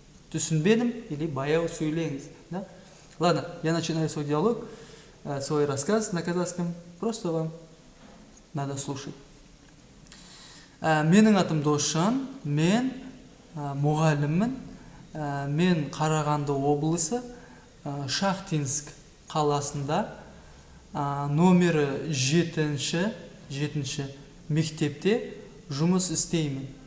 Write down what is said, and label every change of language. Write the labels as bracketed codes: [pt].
[kk] «Түсінбедім» или «баяу сөйлеңіз». [ru] Да? Ладно, я начинаю свой диалог, свой рассказ на казахском. Просто вам надо слушать. [kk] Менің атым Досжан, мен мұғаліммін. Мен Қарағанды облысы, Шахтинск қаласында номері 7-ші мектепте жұмыс істеймін.